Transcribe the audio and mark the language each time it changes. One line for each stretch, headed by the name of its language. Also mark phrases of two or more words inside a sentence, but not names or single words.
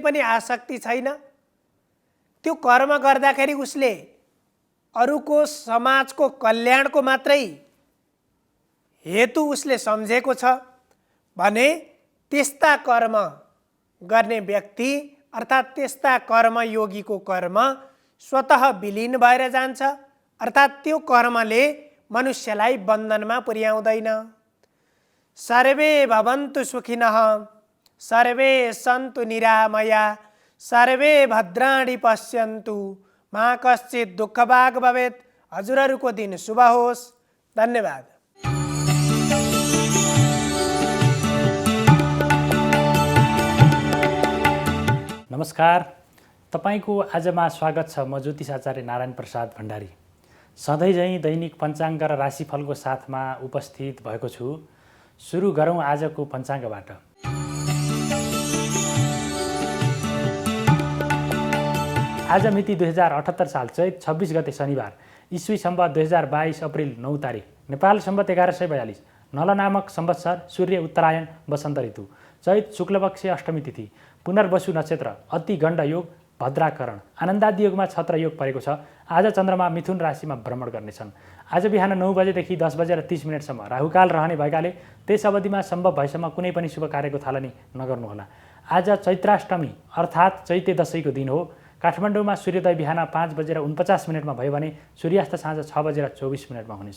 Nepali: पनि आसक्ति छैन, त्यो कर्म गर्दाखेरि उसले अरूको समाजको कल्याणको मात्रै हेतु उसले सम्झेको छ भने त्यस्ता कर्म गर्ने व्यक्ति अर्थात् त्यस्ता कर्मयोगीको कर्म स्वतः विलीन भएर जान्छ, अर्थात् त्यो कर्मले मनुष्यलाई बन्धनमा पुर्याउँदैन।
Sanskrit: सर्वे भवन्तु सुखिनः, सर्वे सन्तु निरामया, सर्वे भद्राणि पश्यन्तु, मा कश्चित् दुःखभाग् भवेत्।
Nepali: हजुरहरूको दिन शुभ होस्। धन्यवाद। नमस्कार, तपाईको आजमा स्वागत छ। म ज्योतिष आचार्य नारायण प्रसाद भण्डारी सधैँ झैँ दैनिक पञ्चाङ्ग र राशिफलको साथमा उपस्थित भएको छु। सुरु गरौँ आजको पञ्चाङ्गबाट। आज मिति 2078 साल चैत 26 गते शनिबार, ईस्वी सम्वत 2022 अप्रिल 9 तारिक, नेपाल सम्वत 1142, नल नामक संवत्सर, सूर्य उत्तरायण, वसन्त ऋतु, चैत शुक्लपक्ष अष्टमी तिथि, पुनर्वसु नक्षत्र, अति गण्ड योग, भद्राकरण, आनन्दादि योगमा छत्र योग परेको छ। आज चन्द्रमा मिथुन राशिमा भ्रमण गर्नेछन्। आज बिहान 9 बजेदेखि 10 बजेर 30 मिनटसम्म राहुकाल रहने भएकाले त्यस अवधिमा सम्भव भएसम्म कुनै पनि शुभ कार्यको थालनी नगर्नुहोला। आज चैत्राष्टमी अर्थात् चैते दशैंको दिन हो। काठमाडौँमा सूर्योदय बिहान 5 बजेर 49 मिनटमा भयो भने सूर्यास्त साँझ 6 बजेर 24 मिनटमा हुनेछ।